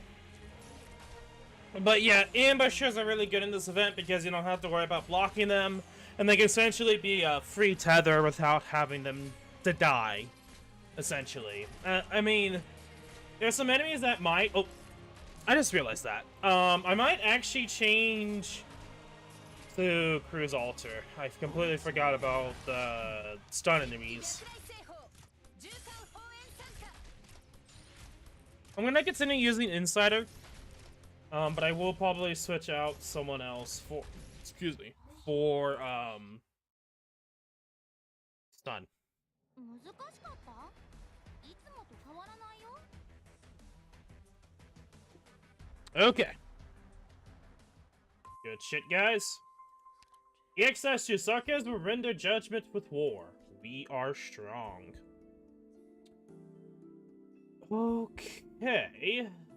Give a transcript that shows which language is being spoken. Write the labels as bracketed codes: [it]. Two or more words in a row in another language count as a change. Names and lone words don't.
[en] But yeah, ambushers are really good in this event because you don't have to worry about blocking them, and they can essentially be a free tether without having them to die, essentially. I mean, there's some enemies that might... Oh, I just realized that. I might actually change to Cruise Altar. I completely forgot about the stun enemies. 大成功。縦貫放煙参加。 I'm gonna continue using Insider, but I will probably switch out someone else for, excuse me, for, stun. [ja] 難しかった？いつもと変わらないよ。 [en] Okay. Good shit, guys. EX Stages suckers will render judgment with war. We are strong. Okay.